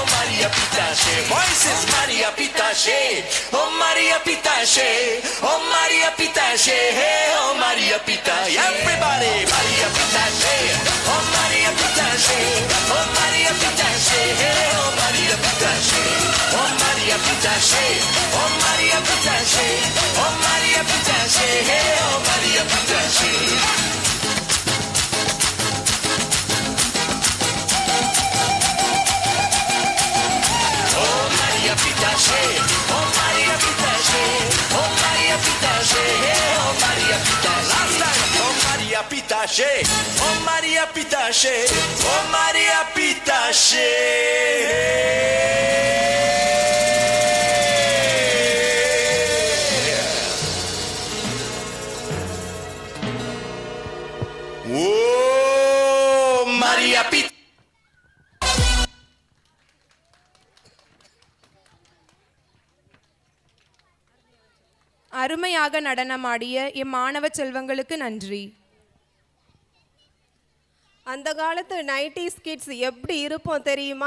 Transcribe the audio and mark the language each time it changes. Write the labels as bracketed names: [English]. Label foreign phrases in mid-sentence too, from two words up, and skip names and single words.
[English] Maria Pitache, voices Maria Pitache, oh Maria Pitache, oh Maria Pitache, oh Maria Pitache, everybody Maria Pitache, oh Maria Pitache, oh Maria Pitache, oh Maria Pitache, oh Maria Pitache, oh Maria Pitache, oh Maria Pitache, oh Maria Pitache. Oh Maria Pitache, oh Maria Pitache, oh Maria Pitache, oh Maria Pitache. Last time, oh Maria Pitache, oh Maria Pitache, oh Maria Pitache. Oh Maria Pitache. [Tamil] அருமையாக நடனமாடிய இம்மாணவ செல்வங்களுக்கு நன்றி. அந்த காலத்து 90s கிட்ஸ் எப்படி இருப்போம் தெரியுமா?